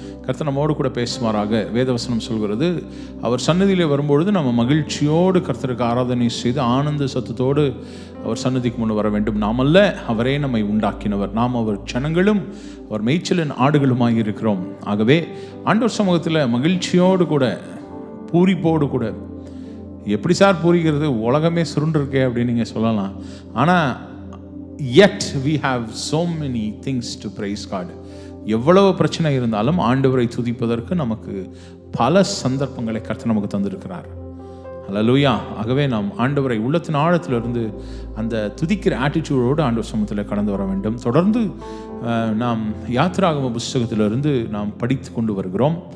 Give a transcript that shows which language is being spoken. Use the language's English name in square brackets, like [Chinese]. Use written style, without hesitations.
[Tamil] கர்த்தர் நம்மோடு கூட பேசுவாராக. வேதவசனம் சொல்கிறது, அவர் சன்னதியிலே வரும்பொழுது நம்ம மகிழ்ச்சியோடு கர்த்தருக்கு ஆராதனை செய்து ஆனந்த சத்தத்தோடு அவர் சன்னதிக்கு முன் வர வேண்டும். நாம் அல்ல, அவரே நம்மை உண்டாக்கினவர். நாம் அவர் ஜனங்களும் அவர் மேய்ச்சலின் ஆடுகளுமாய் இருக்கிறோம். ஆகவே ஆண்டவர் சமூகத்தில் மகிழ்ச்சியோடு கூட பூரிப்போடு கூட எப்படி சார் புரிகிறது, உலகமே சுருண்டிருக்கே அப்படின்னு நீங்கள் சொல்லலாம். ஆனால் [English] yet we have so many things to praise God. [Tamil] எவ்வளவு பிரச்சனை இருந்தாலும் ஆண்டவரை துதிப்பதற்கு நமக்கு பல சந்தர்ப்பங்களை கர்த்தர் நமக்கு தந்திருக்கிறார். அல்லேலூயா. ஆகவே நாம் ஆண்டவரை உள்ளத்தின் ஆழத்திலிருந்து அந்த துதிக்கிற ஆட்டிடியூடோடு ஆண்டவர் சமூகத்தில் கடந்து வர வேண்டும். தொடர்ந்து நாம் யாத்திராகம புஸ்தகத்திலிருந்து நாம் படித்து கொண்டு வருகிறோம்.